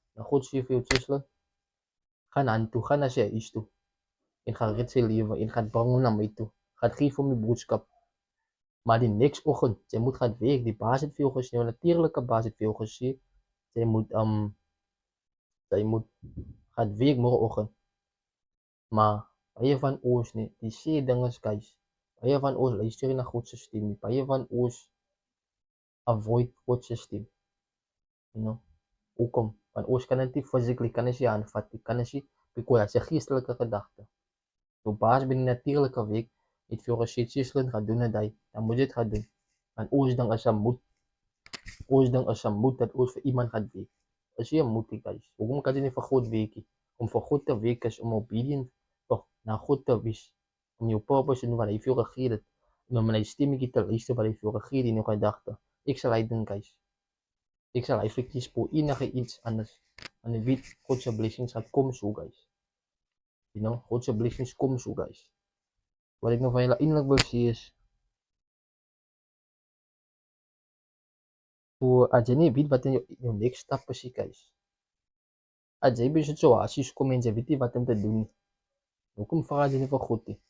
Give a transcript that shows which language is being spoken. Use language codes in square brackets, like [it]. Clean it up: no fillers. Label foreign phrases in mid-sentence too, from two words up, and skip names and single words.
[af] Nou God sê vir jou, Tjusler, gaan aan toe, gaan na sy huis toe, en gaan red sy lewe, en gaan bring hom na my toe, gaan geef hom die boodskap, maar die next oggend, jy moet gaan werk, die baas het vir jou gesê, jou natuurlike baas het vir jou gesê, jy moet gaan werk morgenoggend, maar baie van ons nie, die sê dinge guys, baie van ons luister na God se stem, baie van ons avoid God se stem, [en] you know, [af] hoekom? Want ons kan dit nie physically, kan ons nie aanvat, kan ons nie, because dit is 'n geestelike gedagte. Jou baas binne die natuurlike week het vir jou gesê, Tjusler, gaan doen dit, dan moet jy dit gaan doen. Want ons ding is 'n moed, dat ons vir iemand gaan werk. Is jy 'n moed, guys? Hoekom kan jy nie vir God werk nie? Om vir God te werk is om obedient na God te wees, om jou purpose te doen wat hy vir jou gegee het, en om na die stemmetjie te luister wat hy vir jou gegee het in jou gedagte. Ek sal hy doen, guys. Ek sal hy verkies voor enige iets anders. En jy weet, God se blessings gaan kom so, guys. [en] You know, [af] God se blessings kom so, guys. Wat ek nog van julle eintlik wil sê is, as jy nie weet wat in jou next stap is, guys. As jy by situasies kom en jy weet nie wat om te doen nie, hoekom vra jy nie vir God nie?